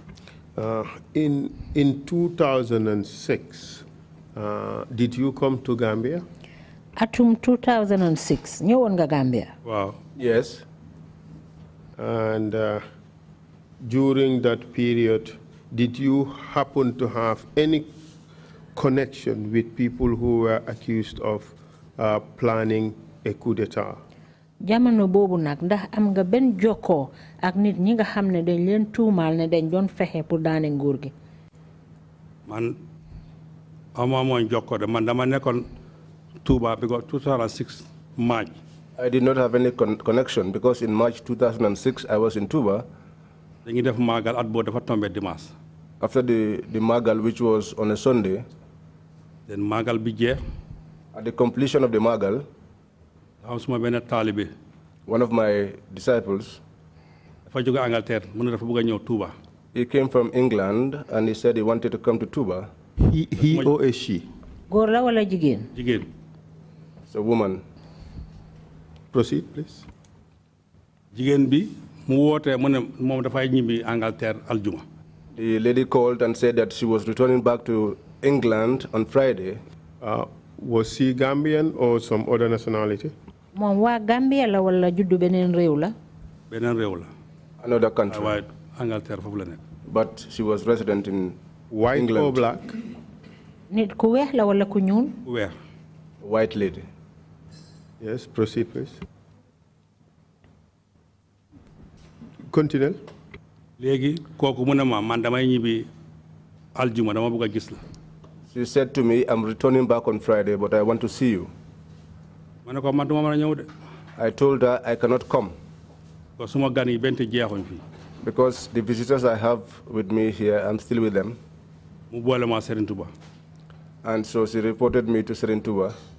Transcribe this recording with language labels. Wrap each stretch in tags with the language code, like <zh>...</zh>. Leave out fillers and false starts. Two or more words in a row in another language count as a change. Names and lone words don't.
<en>In 2006, did you come to Gambia?</en> <wo>Atum 2006, ñëwoon nga Gambia.</wo> <en>Wow. Yes. And during that period, did you happen to have any connection with people who were accused of planning a coup d'etat?</en> <wo>Jamono boobu nag ndax am nga benn jokkoo ak nit ñi nga xam ne dañ leen tuumaal ne dañ doon fexe pour daane nguur gi. Man amoon jokkoo de man dama nekkoon Tuba</wo> <en>because 2006 March. I did not have any connection because in March 2006 I was in Tuba.</en> <wo>Dañuy def magal at boo dafa</wo> <fr>tombé dimanche.</fr> <en>After the magal, which was on a Sunday.</en> <wo>Then magal bi jeex.</wo> <en>At the completion of the magal, one of my disciples, he came from England and he said he wanted to come to Tuba. He or a she?</en> <wo>Jigéen.</wo> <en>It's a woman. Proceed, please.</en> <wo>Jigéen bi mu woote mu ne moom dafay ñibbi Angleterre aljuma.</wo> <en>The lady called and said that she was returning back to England on Friday. Was she Gambian or some other nationality?</en> <wo>Moom waa Gambia la wala juddu beneen réew la? Beneen réew la.</wo> <en>Another country.</en> <wo>Waaye Angleterre foofu la nekk.</wo> <en>But she was resident in White England. or black?</en> <wo>Nit ku weex la wala ku ñuul? Ku weex.</wo> <en>White lady. Yes, proceed, please. Continue.</en> <wo>Léegi kooku mu ne ma man damay ñibbi aljuma dama bëgg a gis la.</wo> <en>She said to me, I'm returning back on Friday, but I want to see you. I told her I cannot come. Because the visitors I have with me here, I'm still with them. And so she reported me to Tuba.</en>